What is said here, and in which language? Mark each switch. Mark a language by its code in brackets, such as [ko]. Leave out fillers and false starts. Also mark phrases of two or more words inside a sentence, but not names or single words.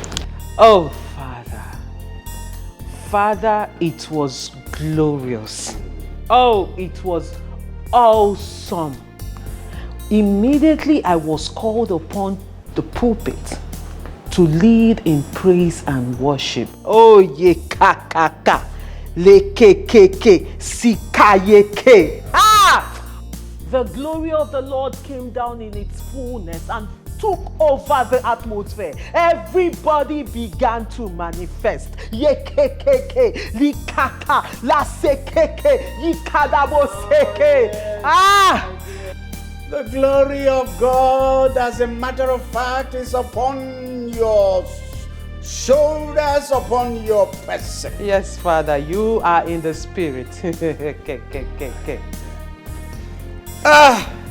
[en] Oh, Father, it was glorious. Oh, it was awesome. Immediately I was called upon the pulpit to lead in praise and worship. Oh, ye kakaka, le kekeke, sikayeke. Ah! The glory of the Lord came down in its fullness and took over the atmosphere. Everybody began to manifest. Ye kekeke, li kaka, la sekeke, yi kadabo seke. Ah! The glory of God, as a matter of fact, is upon your shoulders, upon your person. Yes, Father, you are in the spirit. Ah!